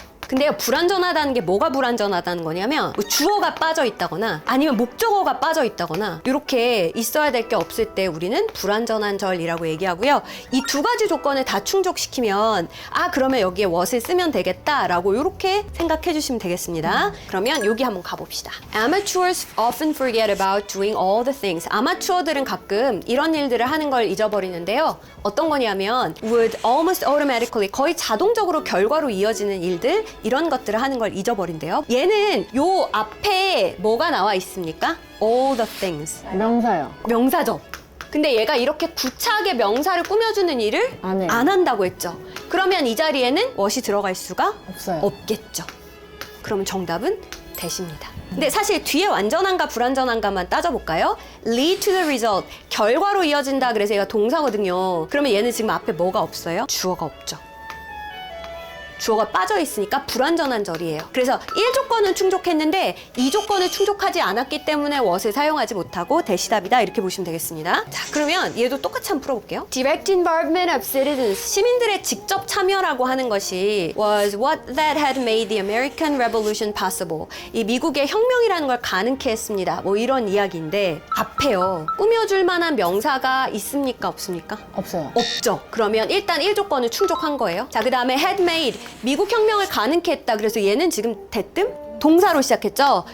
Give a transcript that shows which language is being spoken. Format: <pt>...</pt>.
<ko>근데 불완전하다는 게 뭐가 불완전하다는 거냐면 뭐 주어가 빠져 있다거나 아니면 목적어가 빠져 있다거나 이렇게 있어야 될 게 없을 때 우리는 불완전한 절이라고 얘기하고요. 이 두 가지 조건을 다 충족시키면 그러면 여기에 what을 쓰면 되겠다라고 이렇게 생각해 주시면 되겠습니다. 그러면 여기 한번 가봅시다.</ko> <en>Amateurs often forget about doing all the things.</en> <ko>아마추어들은 가끔 이런 일들을 하는 걸 잊어버리는데요. 어떤 거냐면</ko> <en>would almost automatically</en> <ko>거의 자동적으로 결과로 이어지는 일들 이런 것들을 하는 걸 잊어버린대요. 얘는 요 앞에 뭐가 나와 있습니까?</ko> <en>all the things.</en> <ko>명사요. 명사죠. 근데 얘가 이렇게 구차하게 명사를 꾸며주는 일을 안 해요. 안 한다고 했죠. 그러면 이 자리에는 what이 들어갈 수가 없어요. 없겠죠. 그러면 정답은 대시입니다. 근데 사실 뒤에 완전한가 불완전한가만 따져볼까요?</ko> <en>lead to the result.</en> <ko>결과로 이어진다. 그래서 얘가 동사거든요. 그러면 얘는 지금 앞에 뭐가 없어요? 주어가 없죠. 주어가 빠져 있으니까 불완전한 절이에요. 그래서 1조건은 충족했는데 2조건을 충족하지 않았기 때문에 what을 사용하지 못하고 대시답이다 이렇게 보시면 되겠습니다. 자, 그러면 얘도 똑같이 한번 풀어볼게요.</ko> <en>Direct involvement of citizens.</en> <ko>시민들의 직접 참여라고 하는 것이</ko> <en>was what that had made the American Revolution possible.</en> <ko>이 미국의 혁명이라는 걸 가능케 했습니다. 뭐 이런 이야기인데 앞에요. 꾸며줄 만한 명사가 있습니까? 없습니까? 없어요. 없죠. 그러면 일단 1조건을 충족한 거예요. 자, 그 다음에</ko> <en>had made.</en> <ko>미국 혁명을 가능케 했다. 그래서 얘는 지금 대뜸 동사로 시작했죠.</ko>